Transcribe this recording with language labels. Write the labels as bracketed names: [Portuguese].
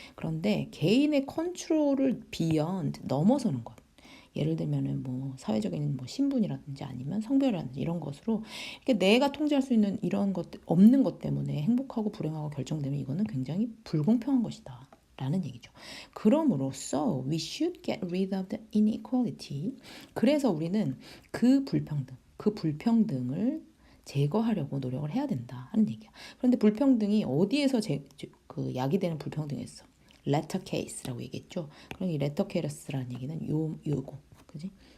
[Korean] 그런데 개인의 컨트롤을 [English] beyond, [Korean] 넘어서는 것. 예를 들면은 뭐 사회적인 뭐 신분이라든지 아니면 성별이라든지 이런 것으로 이렇게 내가 통제할 수 있는 이런 것 없는 것 때문에 행복하고 불행하고 결정되면 이거는 굉장히 불공평한 것이다. 라는 얘기죠. 그럼으로써 [English] we should get rid of the inequality. [Korean] 그래서 우리는 그 불평등을 제거하려고 노력을 해야 된다 하는 얘기야. 그런데 불평등이 어디에서 그 야기되는 불평등이었어? letter case라고 얘기했죠. 그럼 이 letter case라는 얘기는 요거, 그지?